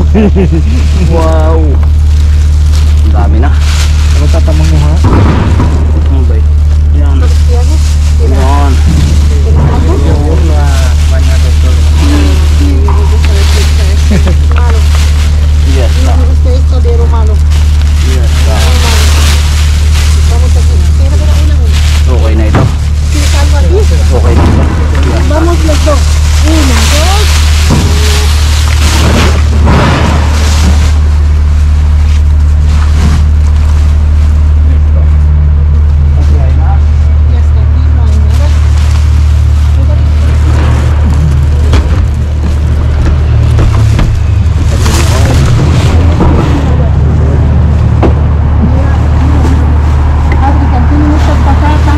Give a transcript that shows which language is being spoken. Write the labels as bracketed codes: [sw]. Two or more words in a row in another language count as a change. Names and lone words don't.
[tl] Wow. Ang dami na. Ano tatamang mo ha? Bay. Yan. Yan. Yes. [es] Me gusta esto de romano. Yes. Vamos aquí. Pero una. [tl] Okay na ito. [es] Sí, algo aquí. [tl] Okay na ito. Yes. [es] Vamos los dos. 1, 2. Ya está aquí, no hay nada. África, tiene muchas patatas.